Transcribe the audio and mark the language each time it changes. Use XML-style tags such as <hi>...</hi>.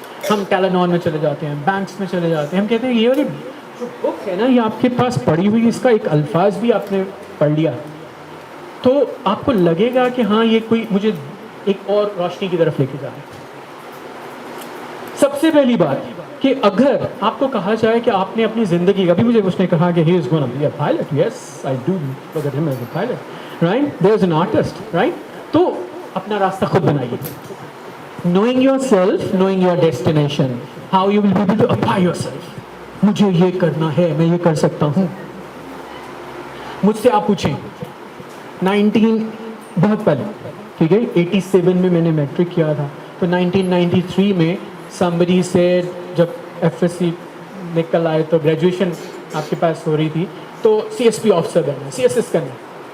<hi>हम टैलेनॉन में चले जाते हैं, बैंक्स में चले जाते हैं, हम कहते हैं ये वाली जो बुक है ना, ये आपके पास पड़ी हुई, इसका एक अल्फाज भी आपने पढ़ लिया तो आपको लगेगा कि हाँ ये कोई मुझे एक और रोशनी की तरफ लेके जा रहा है. सबसे पहली बात कि अगर आपको कहा जाए कि आपने अपनी ज़िंदगी, अभी मुझे उसने कहा कि</hi> <en>he is going to be a pilot, yes I do look at him as a pilot, right, there is an artist, right,</en> <hi>तो अपना रास्ता खुद बनाइए.</hi> <en>knowing yourself, knowing your destination, how you will be able to apply yourself.</en> <hi>मुझे ये करना है, मैं ये कर सकता हूँ. मुझसे आप पूछें 19 बहुत पहले, ठीक है, 87 में मैंने मैट्रिक किया था, तो 1993 में</hi> <en>somebody said,</en> <hi>जब FSC निकल आए तो ग्रेजुएशन आपके पास हो रही थी, तो CSP ऑफिसर बनना, CSS करना.</hi>